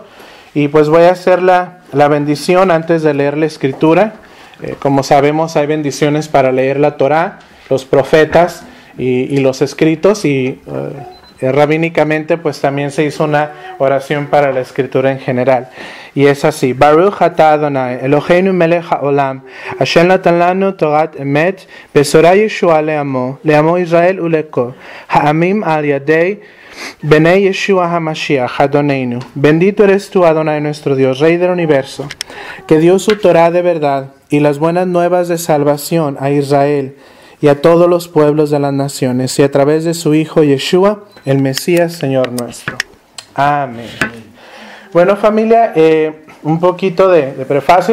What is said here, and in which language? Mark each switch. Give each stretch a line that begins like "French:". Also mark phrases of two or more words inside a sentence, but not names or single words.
Spanish: Y pues voy a hacer la bendición antes de leer la Escritura. Como sabemos, hay bendiciones para leer la Torá, los profetas y los escritos, y rabínicamente pues también se hizo una oración para la Escritura en general. Y es así:
Hebrew: ברוך אתה אדוני אלוהינו מלך העולם אשר נתן לנו תורת אמת בשורה ישועה לעמו ישראל ולכל העמים על ידי בני ישוע המשיח אדונינו.
Spanish: Bendito eres tú, Adonai, nuestro Dios, Rey del universo, que dio su Torá de verdad y las buenas nuevas de salvación a Israel y a todos los pueblos de las naciones, y a través de su Hijo Yeshua, el Mesías, Señor nuestro. Amén. Bueno, familia, un poquito de prefacio.